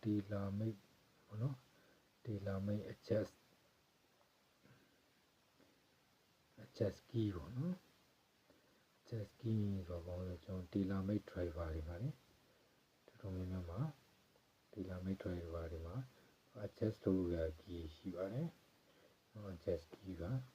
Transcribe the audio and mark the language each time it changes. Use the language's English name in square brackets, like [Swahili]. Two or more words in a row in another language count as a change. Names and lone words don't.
[Burmese] tailor-made ပေါ့နော် [English] tailor-made adjust key [Burmese] ပေါ့နော် [English] adjust key [Burmese] ဆိုတော့ကျွန်တော် [English] tailor-made driver [Burmese] တွေပါလေတော်တော်များများမှာ [English] tailor-made driver [Burmese] တွေမှာ adjust လုပ်လို့ရ key ရှိပါတယ် [English] adjust key [Burmese] က